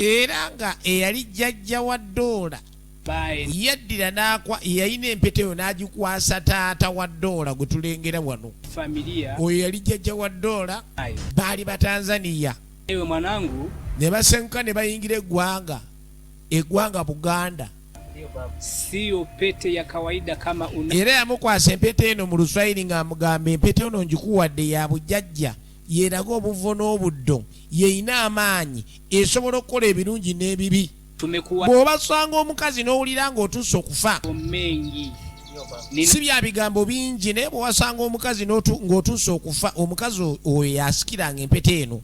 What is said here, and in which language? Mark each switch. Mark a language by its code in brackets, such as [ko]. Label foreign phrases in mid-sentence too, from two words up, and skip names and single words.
[lg] era nga eyali jjajja wa Doola yaddira n'akwa yayina empeta eyo n'agikwasa taata wa Doola gwe tulengera wano. [sw] familia [lg] Oyo yali jjajja wa Doola, baali Batanzania. ewe mwanangu Ne basenguka ne bayingira eggwanga Buganda. [sw] sio pete ya kawaida kama una [lg] Era yamukwasa empeta eno mu Luswayiri ng'amugamba empeta eno ngikuwadde ya bujjajja, yeeraga obuvo n'obuddo, yeeyina amaanyi, esobola okukola ebirungi n'ebibi. [sw] tumekuwa [lg] Bw'obasanga omukazi n'owulira ng'otuuse okufa, [sw] mengi [lg] si bya bigambo bingi, naye bw'owasanga omukazi ng'otuuse okufa, omukazi oyo yasikiranga empeta eno.